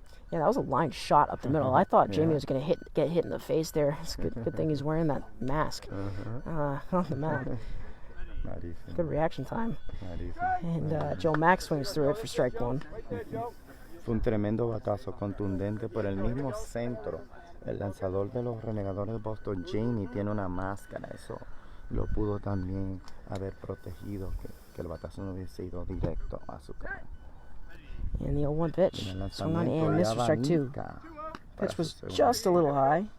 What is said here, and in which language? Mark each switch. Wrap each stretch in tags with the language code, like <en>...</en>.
<en>Yeah, that was a line shot up the middle. I thought Jamie was going to get hit in the face there. It's a good thing he's wearing that mask on the mound. Not easy. Good reaction time. Not easy. And Joe Mack swings through it for strike 1.</en> <es>Fue un tremendo batazo contundente por el mismo centro. El lanzador de los Renegadores de Boston, Jamie, tiene una máscara. Eso lo pudo también haber protegido, que el batazo no hubiese ido directo a su cara.</es> <en>And the 0-1 pitch. Swung on and missed for strike 2. Pitch was just a little high.</en>